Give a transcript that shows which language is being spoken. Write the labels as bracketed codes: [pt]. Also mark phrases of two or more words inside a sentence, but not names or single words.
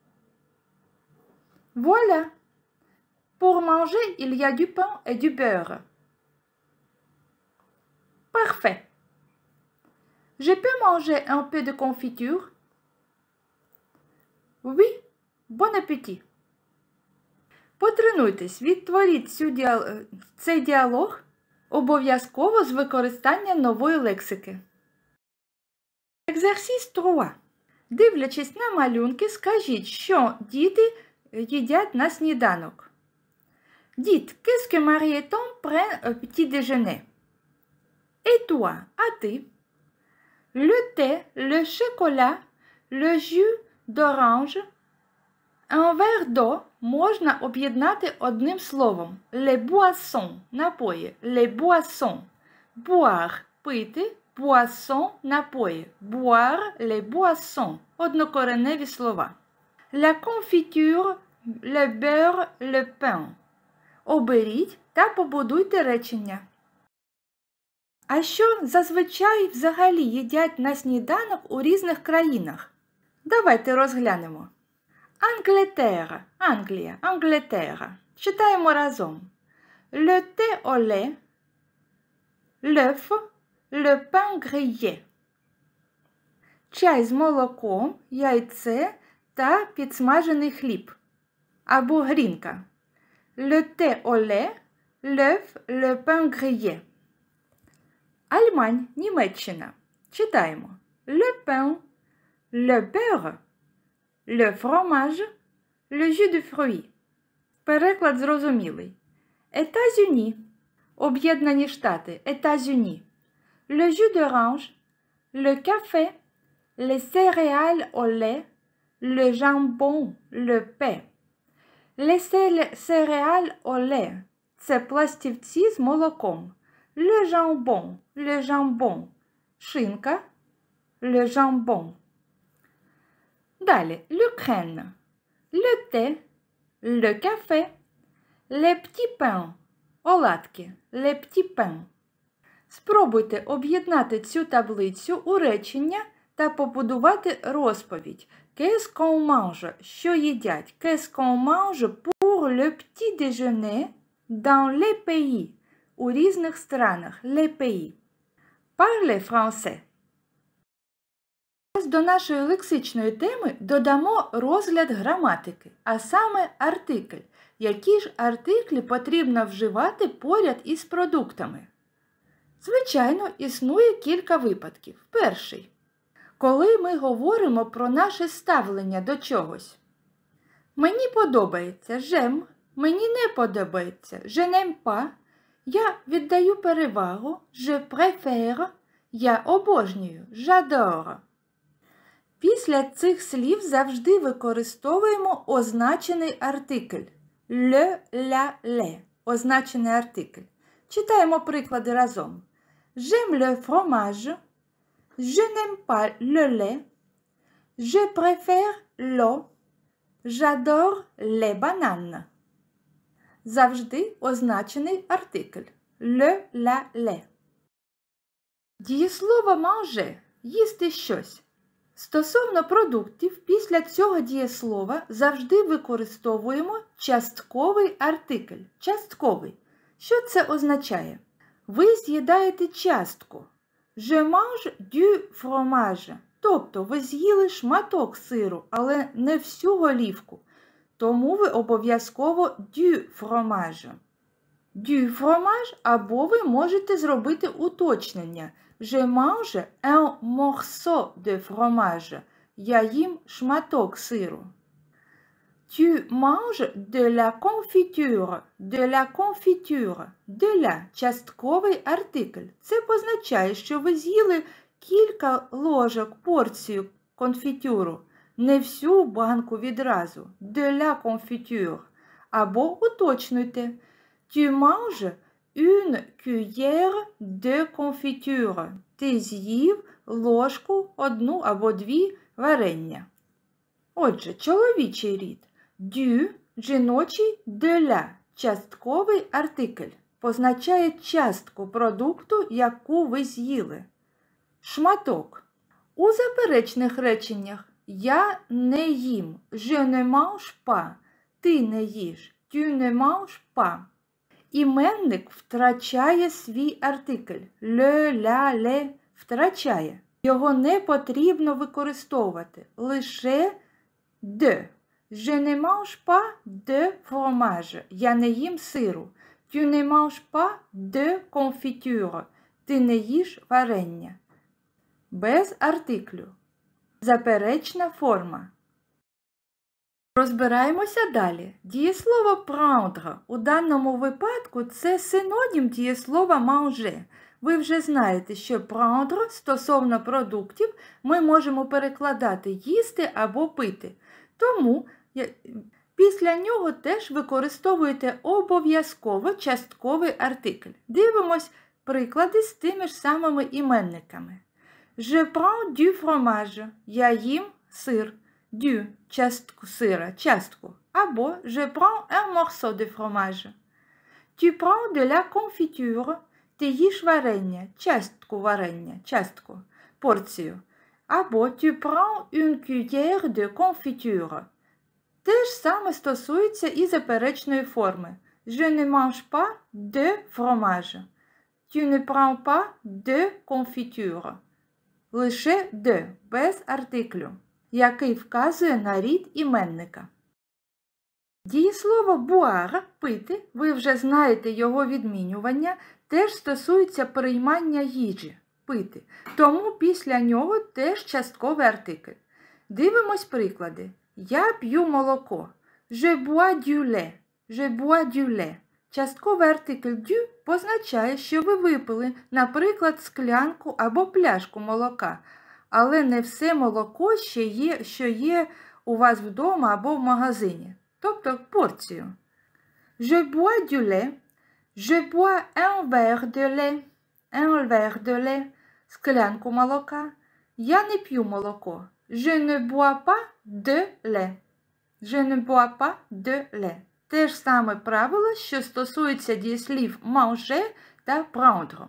[fr] Voilà. Pour manger, il y a du pain et du beurre. Parfait. Je peux manger un peu de confiture? Oui, bon appétit. [uk] Потренуйтесь, відтворіть цей діалог обов'язково з використанням нової лексики. [fr] Exercice 3. [uk] Дивлячись на малюнки, скажіть, що діти їдять на сніданок. [fr] Dites, qu'est-ce que Marie et Tom prennent au petit déjeuner? Et toi, [uk] а ти? [fr] Le thé, le chocolat, le jus d'orange, un verre d'eau [uk] можна об'єднати одним словом. [fr] Les boissons – напої. Les boissons. Boire – пити. Boisson – напої. Boire, les boissons – [uk] однокореневі слова. [fr] La confiture, le beurre, le pain. [uk] Оберіть та побудуйте речення. А що зазвичай взагалі їдять на сніданок у різних країнах? Давайте розглянемо. Angleterre, Англія, Angleterre. Читаємо разом. [fr] Le thé au lait, l'œuf, le pain grillé. [uk] Чай з молоком, яйце та підсмажений хліб. Або грінка. [fr] Le thé au lait, l'œuf, le pain grillé. [uk] Альмань, Німеччина. Читаємо. [fr] Le pain, le beurre, le fromage, le jus de fruits. [uk] Переклад зрозумілий. États-Unis. Об'єднані Штати. États-Unis. [fr] Le jus d'orange, le café, les céréales au lait, le jambon, le pain. Les céréales au lait – [uk] це пластівці з молоком. [fr] Le jambon – шинка. le jambon. Далі, le crème, le thé, le café, les petits pains, оладки, les petits pains. [uk] Спробуйте об'єднати цю таблицю у речення та побудувати розповідь. [fr] Qu'est-ce qu'on mange? [uk] Що їдять? [fr] Qu'est-ce qu'on mange pour le petit déjeuner dans les pays? [uk] У різних странах. [fr] Les pays. Parlez français. [uk] До нашої лексичної теми додамо розгляд граматики, а саме артикль. Які ж артиклі потрібно вживати поряд із продуктами? Звичайно, існує кілька випадків. Перший. Коли ми говоримо про наше ставлення до чогось. Мені подобається j'aime, мені не подобається [fr] je n'aime pas, [uk] я віддаю перевагу [fr] je préfère, [uk] я обожнюю j'adore. Після цих слів завжди використовуємо означений артикль [fr] le, la, les, [uk] означений артикль. Читаємо приклади разом. [fr] J'aime le fromage, je n'aime pas le lait, je préfère l'eau, j'adore les bananes. [uk] Завжди означений артикль [fr] le, la, les. [uk] Дієслово manger – їсти щось. Стосовно продуктів, після цього дієслова завжди використовуємо частковий артикль. Частковий. Що це означає? Ви з'їдаєте частку. [fr] Je mange du fromage. [uk] Тобто ви з'їли шматок сиру, але не всю голівку. Тому ви обов'язково [fr] du fromage. Du fromage [uk] або ви можете зробити уточнення. [fr] Je mange un morceau de fromage. [uk] Я їм шматок сиру. [fr] Tu manges de la confiture. De la confiture. De la – [uk] частковий артикль. Це позначає, що ви з'їли кілька ложок, порцію конфітюру. Не всю банку відразу. [fr] De la confiture. [uk] Або уточнюйте. [fr] Tu manges une cuillère de confiture. [uk] Ти з'їв ложку, одну або дві варення. Отже, чоловічий рід. Du, жіночий, [fr] de la, [uk] частковий артикль. Позначає частку продукту, яку ви з'їли. Шматок. У заперечних реченнях я не їм. [fr] Je ne mange pas. [uk] Ти не їш. [fr] Tu ne manges pas. [uk] Іменник втрачає свій артикль. [fr] Le, la, les втрачає. [uk] Його не потрібно використовувати. Лише de. [fr] Je ne mange pas de fromage. [uk] Я не їм сиру. [fr] Tu ne manges pas de confiture. [uk] Ти не їш варення. Без артиклю. Заперечна форма. Розбираємося далі. Дієслово prendre у даному випадку це синонім дієслова manger. Ви вже знаєте, що prendre стосовно продуктів ми можемо перекладати їсти або пити. Тому після нього теж використовуєте обов'язково частковий артикль. Дивимось приклади з тими ж самими іменниками. [fr] Je prends du fromage. [uk] Я їм сир. [fr] Du – [uk] частку сира, частку. Або [fr] je prends un morceau de fromage. Tu prends de la confiture. [uk] Ти їш варення, частку варення, частку, порцію. [fr] Або tu prends une cuillère de confiture. [uk] Те ж саме стосується і заперечної форми. [fr] Je ne mange pas de fromage. Tu ne prends pas de confiture. [uk] Лише de, без артиклю, який вказує на рід іменника. Дієслово boire – пити, ви вже знаєте його відмінювання, теж стосується приймання їжі – пити. Тому після нього теж частковий артикль. Дивимось приклади. Я п'ю молоко. [fr] Je bois du lait. Je bois du lait. [uk] Частковий артикль du позначає, що ви випили, наприклад, склянку або пляшку молока. Але не все молоко що є у вас вдома або в магазині. Тобто порцію. [fr] Je bois du lait. Je bois un verre de lait. Un verre de lait. [uk] Склянку молока. Я не п'ю молоко. [fr] Je ne bois pas de lait. Je ne bois pas de lait. [uk] Те ж саме правило, що стосується дієслів manger та prendre.